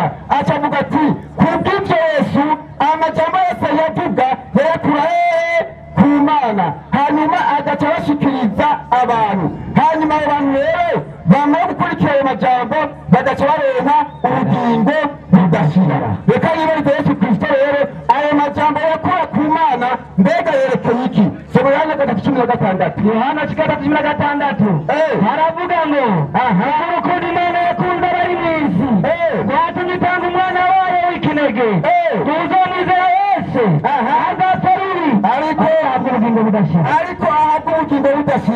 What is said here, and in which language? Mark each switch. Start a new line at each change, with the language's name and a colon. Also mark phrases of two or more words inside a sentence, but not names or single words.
Rundi: Acavuga ati kubw'ibyo Yesu amajambo yose yavuga yayakura ku Mana hanyuma agaca bashikiriza abantu. Hanyuma abantu rero bamara gukurikira ayo majambo bagaca baronka ubugingo budashira. Reka yibarize Yesu Kristo rero ayo majambo yakura ku Mana mbega yerekeye iki? Soma Yohana 3:16. Yohana 3:16 haravuga ngo urukundo Imana yakunze abari mw'isi yatumye itanga umwana wayo w'ikinege tuzomwizera wese azapfa rubi ariko ahabwa ubugingo budashira.